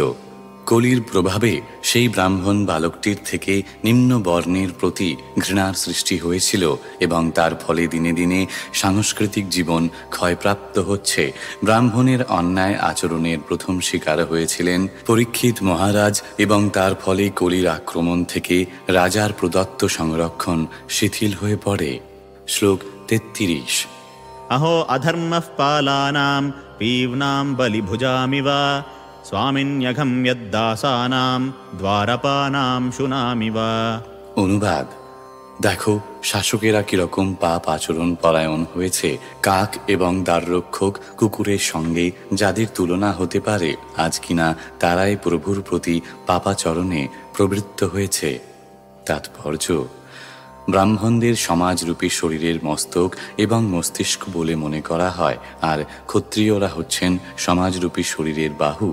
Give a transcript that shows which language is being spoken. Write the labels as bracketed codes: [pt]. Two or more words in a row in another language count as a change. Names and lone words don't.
[bn] কলির প্রভাবে সেই ব্রাহ্মণ বালকটির থেকে নিম্ন বর্ণের প্রতি ঘৃণার সৃষ্টি হয়েছিল এবং তার ফলে দিনে দিনে সাংস্কৃতিক জীবন ক্ষয়প্রাপ্ত হচ্ছে। ব্রাহ্মণের অন্যায় আচরণের প্রথম শিকার হয়েছিলেন পরীক্ষিত মহারাজ এবং তার ফলে কলির আক্রমণ থেকে রাজার প্রদত্ত সংরক্ষণ শিথিল হয়ে পড়ে। শ্লোক 33। [sa] अहो अधर्मः पालानां पीव्नां बलिभुजामिव स्वामिन्यघं यद्दासानां द्वारपानां शुनामिव। [bn] অনুবাদ: দেখো শাসকেরা কিরকম পাপ আচরণ পরায়ণ হয়েছে। কাক এবং দ্বাররক্ষক কুকুরের সঙ্গে যাদের তুলনা হতে পারে, আজ কিনা তারাই প্রভুর প্রতি পাপাচরণে প্রবৃত্ত হয়েছে। তাৎপর্য: ব্রাহ্মণদের সমাজরূপী শরীরের মস্তক এবং মস্তিষ্ক বলে মনে করা হয়, আর ক্ষত্রিয়রা হচ্ছেন সমাজরূপী শরীরের বাহু।